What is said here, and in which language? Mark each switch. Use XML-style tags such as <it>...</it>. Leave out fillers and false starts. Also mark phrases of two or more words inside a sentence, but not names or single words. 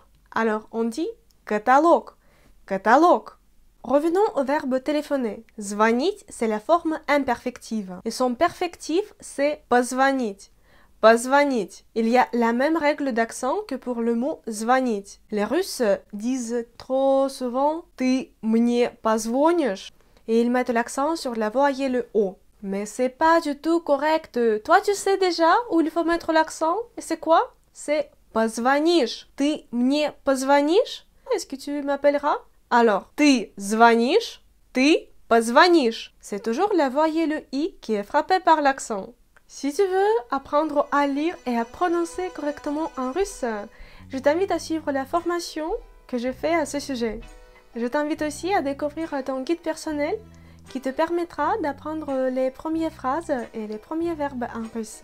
<fr>Alors, on dit catalogue. Catalogue. Revenons au verbe téléphoner. Звонить, c'est la forme imperfective. Et son perfectif, c'est позвонить. Позвонить. Il y a la même règle d'accent que pour le mot звонить. Les Russes disent trop souvent</fr> <ru>ты мне позвонишь</ru> <fr>et ils mettent l'accent sur la voyelle O. Mais c'est pas du tout correct. Toi, tu sais déjà où il faut mettre l'accent? Et c'est quoi? C'est позвонишь.</fr> <ru>Ты мне позвонишь?</ru> <fr>Est-ce que tu m'appelleras? Alors,</fr> <ru>ты звонишь, ты позвонишь.</ru> <fr>C'est toujours la voyelle I qui est frappée par l'accent. Si tu veux apprendre à lire et à prononcer correctement en russe, je t'invite à suivre la formation que je fais à ce sujet. Je t'invite aussi à découvrir ton guide personnel qui te permettra d'apprendre les premières phrases et les premiers verbes en russe.</fr>